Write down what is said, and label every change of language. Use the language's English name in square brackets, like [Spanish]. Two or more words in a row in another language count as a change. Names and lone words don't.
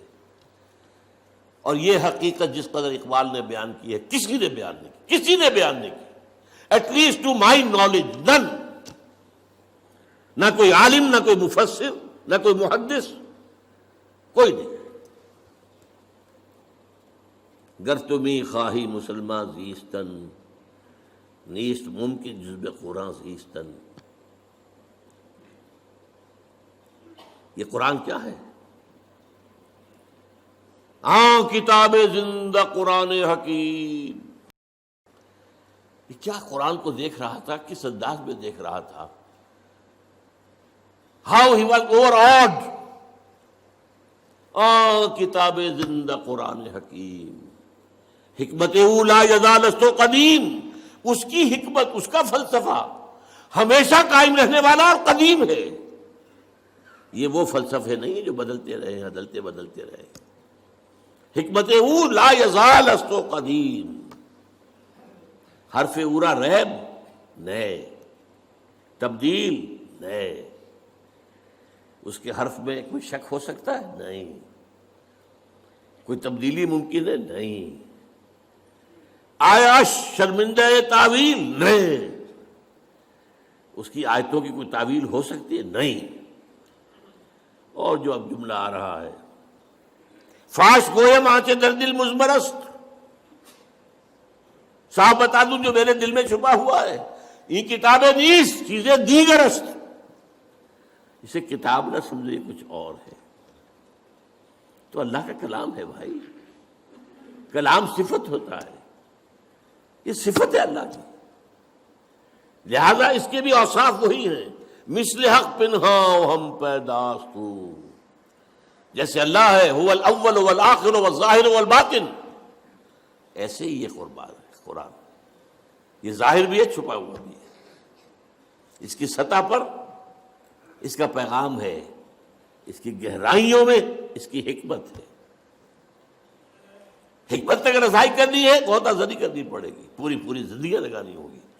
[Urdu] اور یہ حقیقت جس قدر اقبال نے بیان کی ہے، کسی نے بیان نہیں کی، کسی نے بیان نہیں کی، [English] at least to my knowledge none, [Urdu] نہ کوئی عالم، نہ کوئی مفسر، نہ کوئی محدث، کوئی نہیں۔ [Persian] گر تمی خواہی مسلمان زیستن، نیست ممکن جز بے قرآن زیستن۔ [Urdu] یہ قرآن کیا ہے؟ [Persian] کتاب زندہ قرآن حکیم۔ [Urdu] یہ کیا قرآن کو دیکھ رہا تھا، کس انداز میں دیکھ رہا تھا؟ [English] How he was overawed. [Persian] کتاب زندہ قرآن حکیم، حکمت اولا یزال است و قدیم، [Urdu] اس کی حکمت، اس کا فلسفہ ہمیشہ قائم رہنے والا اور قدیم ہے۔ یہ وہ فلسفے نہیں جو بدلتے رہے، بدلتے بدلتے رہے۔ [Persian] حکمت او لا یزال است و قدیم، حرف اورا ریب نئے، تبدیل نئے، [Urdu] اس کے حرف میں کوئی شک ہو سکتا ہے؟ نہیں۔ کوئی تبدیلی ممکن ہے؟ نہیں۔ [Persian] آیا شرمندہ تعویل؟ نہیں۔ [Urdu] اس کی آیتوں کی کوئی تعویل ہو سکتی ہے؟ نہیں۔ اور جو اب جملہ آ رہا ہے، [Persian] فاش گویم آنچے در دل مزمرست، [Urdu] صاحب بتا دوں جو میرے دل میں چھپا ہوا ہے، [Persian] یہ کتابیں نیست چیزیں دیگر است۔ [Urdu] اسے کتاب نہ سمجھے، کچھ اور ہے۔ تو اللہ کا کلام ہے بھائی، کلام صفت ہوتا ہے، یہ صفت ہے اللہ کی، لہذا اس کے بھی اوصاف وہی ہیں۔ [Persian] مثل حق پنہاں ہم پیداستو، [Urdu] جیسے اللہ ہے [Arabic] هو الاول والآخر والظاہر والباطن، [Urdu] ایسے ہی یہ قرآن، یہ ظاہر بھی ہے، چھپا ہوا بھی ہے۔ اس کی سطح پر اس کا پیغام ہے، اس کی گہرائیوں میں اس کی حکمت ہے۔ حکمت تک رسائی کرنی ہے، بہت آزادی کرنی پڑے گی، پوری زندگی لگانی ہوگی۔